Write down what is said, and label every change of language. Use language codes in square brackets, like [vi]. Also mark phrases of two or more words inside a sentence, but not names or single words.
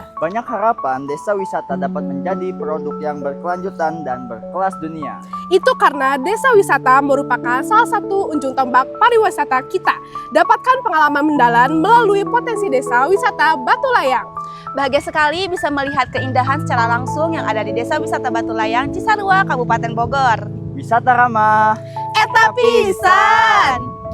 [id] Banyak harapan desa wisata dapat menjadi produk yang berkelanjutan dan berkelas dunia. Itu karena desa wisata merupakan salah satu ujung tombak pariwisata kita. Dapatkan pengalaman mendalam melalui potensi desa wisata Batulayang. Bahagia sekali bisa melihat keindahan secara langsung yang ada di Desa Wisata Batulayang, Cisarua, Kabupaten Bogor. Wisata ramah. [su] Eta pisan!